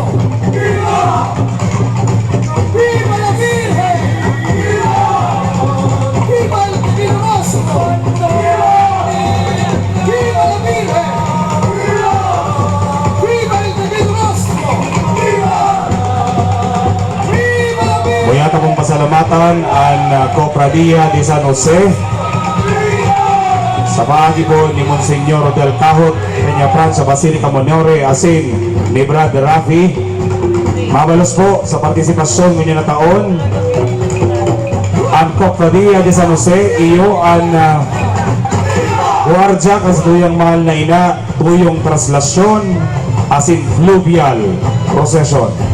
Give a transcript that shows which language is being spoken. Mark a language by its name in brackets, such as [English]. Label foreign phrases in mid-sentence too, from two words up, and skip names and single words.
[Spanish] ¡Viva! ¡Viva la Virgen! ¡Viva! ¡Viva el Divino Rostro! ¡Viva la Virgen! ¡Viva! ¡Viva el Divino Rostro! ¡Viva! ¡Viva la Virgen! [Bikol] Muyata pong pasalamatan ang Cofradia de San Jose sa paagi po ni Monsignor Del Cahot, Peña Francia, Basilica Monore, asin ni Brad Rafi. Mabalos po sa partisipasyon ngayon na taon ang Cofradia de San Jose, iyo ang guardia kasi tuyang mahal na ina, tuyong traslasyon, asin [English] fluvial procession.